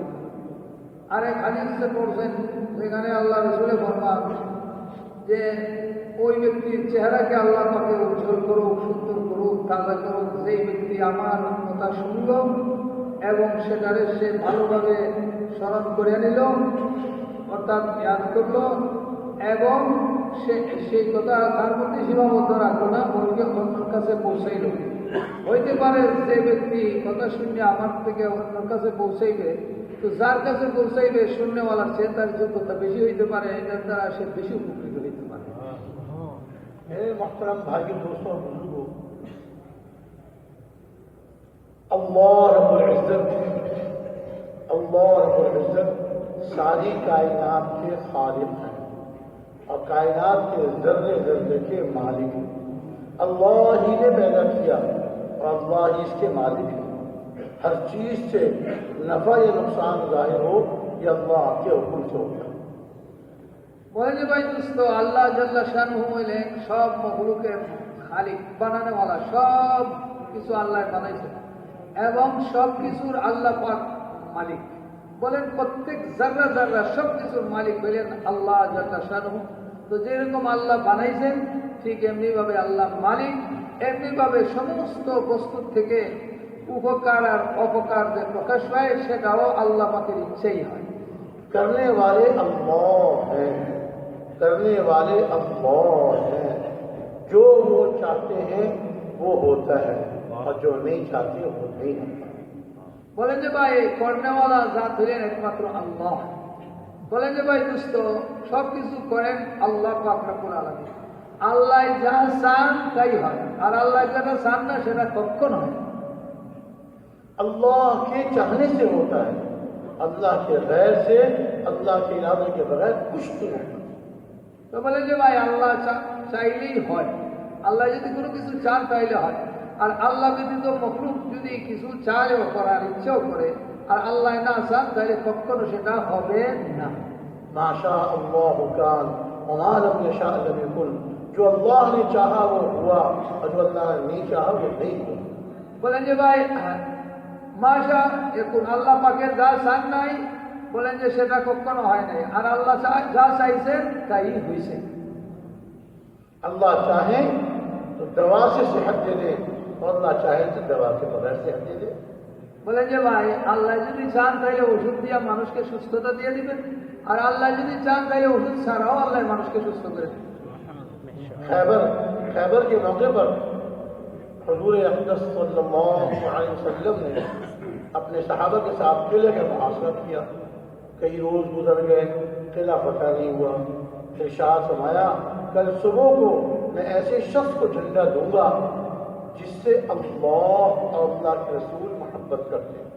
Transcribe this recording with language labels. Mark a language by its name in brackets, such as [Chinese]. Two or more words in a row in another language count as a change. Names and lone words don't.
[Bangla] আর এক হাদিসে পড়ছেন যেখানে আল্লাহ রাসূল ফরমান যে ওই ব্যক্তির চেহারাকে আল্লাহ পাকে উজ্জ্বল করুক, সুন্দর করুক, তাজা করুক যেই ব্যক্তি আমার কথা শুনল এবং সেটারে সে ভালোভাবে স্মরণ করে নিল, অর্থাৎ জ্ঞান করল এবং সেই কথা তার প্রতি সীমাবদ্ধ রাখলো না, বলকে অন্যের কাছে পৌঁছাইল। হইতে পারে যে ব্যক্তি কথা শুনে আমার থেকে অন্যের কাছে পৌঁছাইবে, তো যার কাছে পৌঁছাইবে শূন্যওয়ালার চেয়ে তার যোগ্যতা বেশি হইতে পারে, এটার দ্বারা সে বেশি উপকৃত হইতে পারে। [Urdu] محترم بھائی دوستوں بزرگوں، اللہ [Arabic] رب العزت [Urdu] ساری کائنات کے خالق ہیں اور کائنات کے ذرے ذرے کے مالک ہیں۔ اللہ ہی نے پیدا کیا اور اللہ ہی اس کے مالک ہیں۔ ہر چیز سے نفع یا نقصان ظاہر ہو یہ اللہ کے حکم سے ہوتا ہے۔ [Bangla] বলে যে ভাই দোস্ত, আল্লাহ [Arabic] جل شانه [Bangla] হইলেন সব মখলুকের খালিক, বানানোওয়ালা, সব কিছু আল্লাহ বানাইছে এবং সব কিছুর আল্লাহ পাক মালিক। বলেন প্রত্যেক জাররা জাররা সব কিছুর মালিক হইলেন আল্লাহ [Arabic] جل شانه. [Bangla] তো যেরকম আল্লাহ বানাইছেন ঠিক এমনিভাবে আল্লাহ মালিক, এমনিভাবে সমস্ত বস্তুর থেকে উপকার আর অপকার যে প্রকাশ পায় সেটাও আল্লাহ পাকের ইচ্ছেই হয়। [Urdu] کرنے والے اللہ ہیں، کرنے والے اللہ ہیں، جو وہ چاہتے ہیں وہ ہوتا ہے اور جو نہیں چاہتے وہ نہیں ہوتا۔ [Bangla] বলেন যে ভাই করনেওয়ালা জাত হলেন একমাত্র আল্লাহ। বলেন যে ভাই দোস্ত সব কিছু করেন আল্লাহ পাক [Arabic] رب العالمين. [Bangla] আল্লাহ যা চান তাই হয়, আর আল্লাহ যেটা চান না সেটা কখনো হয়। [Urdu] اللہ کے چاہنے سے ہوتا ہے، اللہ کے غیر سے، اللہ کے ارادے کے بغیر کچھ نہیں ہوتا۔ [Bangla] তো বলেন যে ভাই আল্লাহ চাইলেই হয়, আল্লাহ যদি কোনো কিছু চান তাইলে হয়, আর আল্লাহ ব্যতীত মখলুক যদি কিছু চায়ও করার ইচ্ছেও করে আর আল্লাহ না চান তাহলে কখনো সেটা হবে না। [Arabic] ما شاء اللہ کان وما لم یشاء لم یکن، [Urdu] جو اللہ نے چاہا وہ ہوا اور جو اللہ نے نہیں چاہا وہ نہیں ہوا۔ [Bangla] বলেন যে ভাই মাশা এখন আল্লাহ পাকের যা চান নাই বলেন যে সেটা কখনো হয় নাই, আর আল্লাহ যা চাইছেন তাই হয়েছে। [Urdu] اللہ چاہے تو دوا سے صحت دے دے اور اللہ چاہے تو دوا کے بغیر صحت دے دے۔ [Bangla] বলেন যে ভাই আল্লাহ যদি চান তাহলে ওষুধ দিয়ে মানুষকে সুস্থতা দিয়ে দিবেন, আর আল্লাহ যদি চান তাহলে ওষুধ ছাড়াও আল্লাহ মানুষকে সুস্থ করে দেবেন। [Urdu] خیبر کے موقع پر حضور اقدس [Arabic] صلی اللہ علیہ وسلم [Urdu] نے اپنے صحابہ کے ساتھ قلعے کا محاصرہ کیا۔ کئی روز گزر گئے، قلعہ فتح نہیں ہوا۔ ارشاد فرمایا کل صبح کو میں ایسے شخص کو جھنڈا دوں گا جس سے اللہ اور اللہ کے رسول محبت کرتے ہیں۔